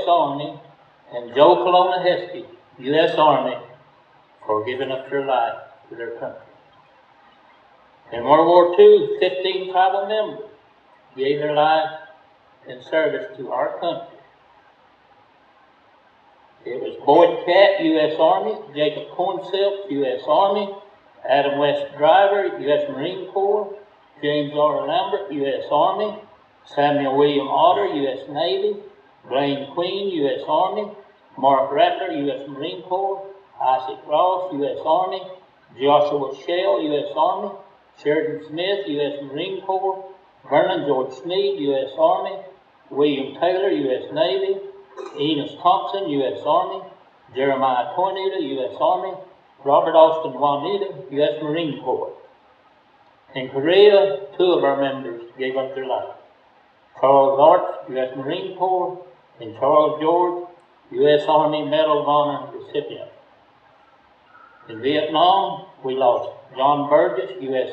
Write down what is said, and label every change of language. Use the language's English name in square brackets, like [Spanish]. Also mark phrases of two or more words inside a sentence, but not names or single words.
[English] Army, and Joe Colonna Heskey, U.S. Army, for giving up their life to their country. In World War II, 15 tribal members gave their life in service to our country. It was Boyd Catt, U.S. Army, Jacob Cornsilk, U.S. Army, Adam West Driver, U.S. Marine Corps, James R. Lambert, U.S. Army, Samuel William Otter, U.S. Navy, Blaine Queen, U.S. Army, Mark Rattler, U.S. Marine Corps, Isaac Ross, U.S. Army, Joshua Shell, U.S. Army, Sheridan Smith, U.S. Marine Corps, Vernon George Sneed, U.S. Army, William Taylor, U.S. Navy, Enos Thompson, U.S. Army, Jeremiah Tornado, U.S. Army, Robert Austin Juanita, U.S. Marine Corps. In Korea, 2 of our members gave up their lives. Charles Arch, U.S. Marine Corps, and Charles George, U.S. Army Medal of Honor recipient. In Vietnam, we lost John Burgess, U.S.